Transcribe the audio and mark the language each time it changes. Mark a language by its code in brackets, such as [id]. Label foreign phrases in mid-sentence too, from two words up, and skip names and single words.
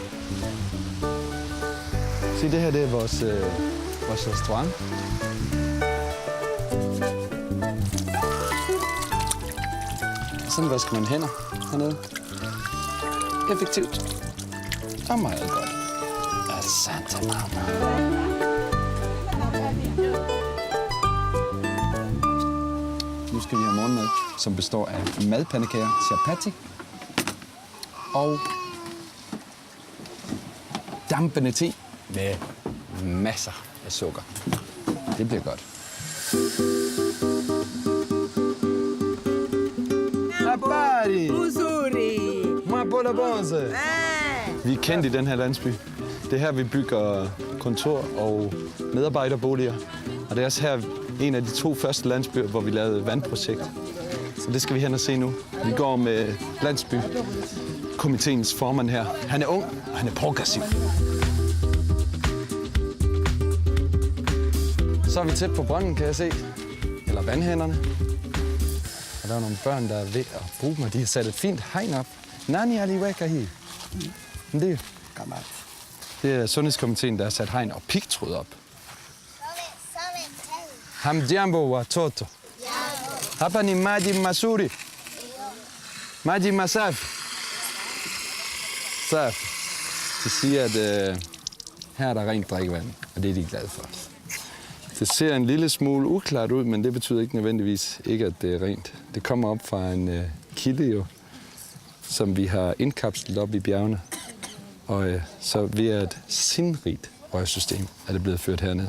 [da] Se, det her det er vores restaurant. Sådan vasker man hænder hernede. Effektivt. Og meget godt. [sw] Asante mama. [da] Nu skal vi have morgenmad, som består af madpandekager, chapati og dampende te med masser af sukker. Det bliver godt. [sw] Habari! Uzuri! Mabola bonze! [da] Vi er kendt i den her landsby. Det er her, vi bygger kontor og medarbejderboliger. Og det er også her en af de 2 første landsbyer, hvor vi lavede vandprojekt. Så det skal vi hen og se nu. Vi går med landsbykomiteens formand her. Han er ung, og han er progressiv. Så er vi tæt på brønden, kan jeg se. Eller vandhænderne. Og der er nogle børn, der er ved at bruge dem, og de har sat et fint hegn op. [sw] Nani aliweka hi. [da] Det er sundhedskomiteen, der har sat hegn og pigtråd op. [sw] Hamjambo wa toto. Hapa ni maji mazuri. Maji masafi. Safi. [da] Det siger, at her er der rent drikkevand, og det er de glade for. Det ser en lille smule uklart ud, men det betyder ikke nødvendigvis ikke, at det er rent. Det kommer op fra en kilde, jo, som vi har indkapslet op i bjergene. Og så via et sindrigt rørsystem er det blevet ført herned.